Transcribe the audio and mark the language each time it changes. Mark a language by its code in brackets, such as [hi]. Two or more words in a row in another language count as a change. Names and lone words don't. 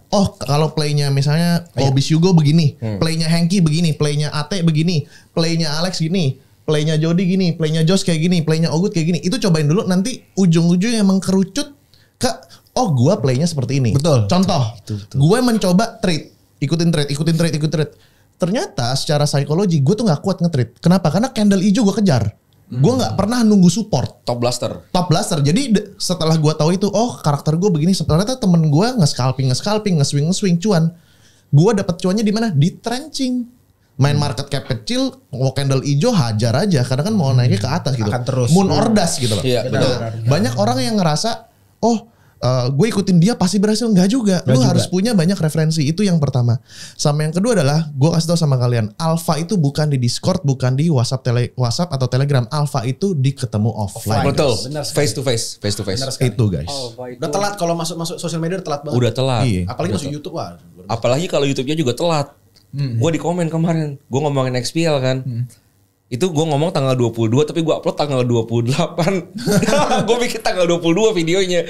[id] Oh kalau playnya misalnya Obis Hugo begini, playnya Hengki begini, playnya Ate begini, playnya Alex gini, playnya Jody gini, playnya Josh kayak gini, playnya Ogut kayak gini. Itu cobain dulu, nanti ujung-ujungnya emang kerucut ke oh gua playnya seperti ini. Betul. Contoh, gue mencoba trade, ikutin trade. Ternyata secara psikologi gue tuh nggak kuat nge-trade. Kenapa? Karena candle hijau gue kejar. Gue nggak pernah nunggu support. [en] Top blaster. Top blaster. [id] Jadi setelah gue tahu itu, oh karakter gue begini. Ternyata temen gue nge-scalping, nge-swing cuan. Gue dapet cuannya di mana? Di trenching. Main [en] market cap [id] kecil, mau candle hijau hajar aja. Karena kan mau naiknya ke atas gitu. Akan terus. Moon ordas gitu loh. Iya, betul. Banyak orang yang ngerasa, oh gue ikutin dia pasti berhasil. Enggak juga. Lu harus punya banyak referensi. Itu yang pertama. Sama yang kedua adalah gue kasih tahu sama kalian, alpha itu bukan di Discord, bukan di WhatsApp atau Telegram. Alpha itu di ketemu offline. Betul. Benar sekali. [en] Face to face. [id] Benar sekali. Itu guys. Udah telat kalau masuk sosial media, udah telat banget. Udah telat. Iya. Apalagi masuk YouTube, wah. Apalagi kalau YouTube-nya juga telat. Gue di komen kemarin, gue ngomongin XPL kan. Itu gue ngomong tanggal 22 tapi gue upload tanggal 28. Gue bikin tanggal 22 videonya.